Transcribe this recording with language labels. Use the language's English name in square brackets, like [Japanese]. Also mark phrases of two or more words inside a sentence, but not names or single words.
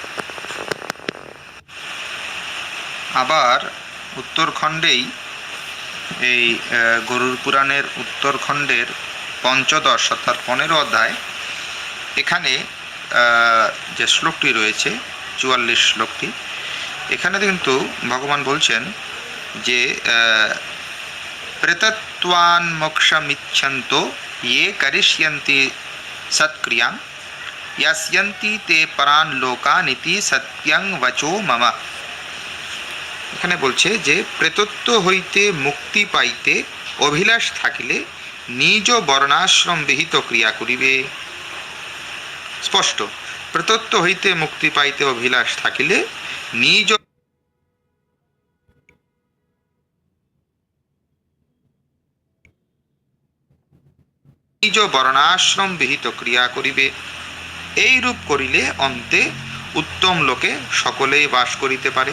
[Bangla] আবার উত্তরখণ্ডেই এই গরুড় পুরাণের উত্তরখণ্ডের 15 অর্থাৎ 15 অধ্যায়, এখানে যে শ্লোকটি রয়েছে 44 শ্লোকটি, এখানে কিন্তু ভগবান বলছেন যে [Sanskrit] প্রেতত্বান মোক্ষমিচ্ছন্তো ये करिष्यन्ति सत्क्रियां यास्यन्ति ते परान लोकानिति सत्यं वचो मम। [Bangla] এখানে বলছে যে প্রেতত্ব হইতে মুক্তি পাইতে অভিলাষ থাকিলে নিজ বর্ণাশ্রম বিহিত ক্রিয়া করিবে। স্পষ্ট, প্রেতত্ব হইতে মুক্তি পাইতে অভিলাষ থাকিলে নিজ নিজ বর্ণাশ্রম বিহিত ক্রিয়া করিবে, এই রূপ করিলে অন্তে উত্তম লোকে সকলেই বাস করিতে পারে।